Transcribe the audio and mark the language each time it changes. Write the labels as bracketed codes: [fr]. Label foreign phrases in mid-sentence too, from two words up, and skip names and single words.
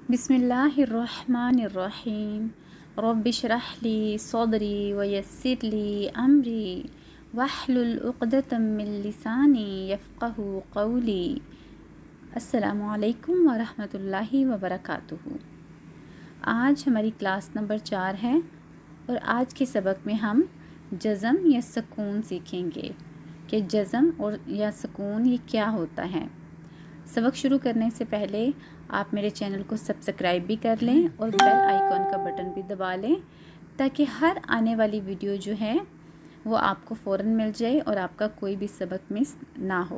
[ar] بسم الله الرحمن الرحيم رب اشرح لي صدري ويسر لي أمري واحلل عقدة من لساني يفقهوا قولي. السلام عليكم ورحمة الله وبركاته. [hi] आज हमारी [en] class number [hi] 4 है और आज के सबक में हम जज़म या सुकून सीखेंगे कि जज़म और या सुकून ये क्या होता है। सबक शुरू करने से पहले आप मेरे चैनल को सब्सक्राइब भी कर लें और [en] bell icon [hi] का बटन भी दबा लें ताकि हर आने वाली वीडियो जो है वो आपको फ़ौरन मिल जाए और आपका कोई भी सबक मिस ना हो।